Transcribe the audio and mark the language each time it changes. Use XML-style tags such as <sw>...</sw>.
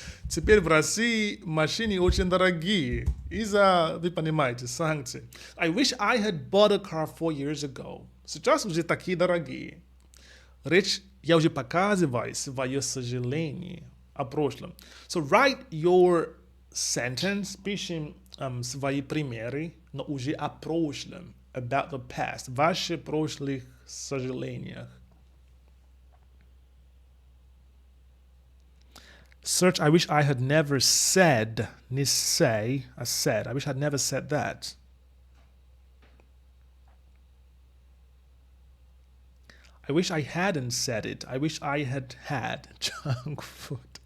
<ru>Теперь в России машины очень дорогие. Из-за, вы понимаете, санкций.</ru> <en>I wish I had bought a car 4 years ago.</en> <ru>Сейчас уже такие дорогие. Речь, я уже показываю свое сожаление о прошлом.</ru> <en>So write your sentence,</en> <ru>пишем свои примеры, но уже о прошлом.</ru> <en>About the past.</en> <ru>Ваши прошлых сожалениях.</ru> <en>Search, I wish I had never said,</en> <ru>не</ru> <en>say, I said. I wish I had never said that. I wish I hadn't said it. I wish I had junk food.</en>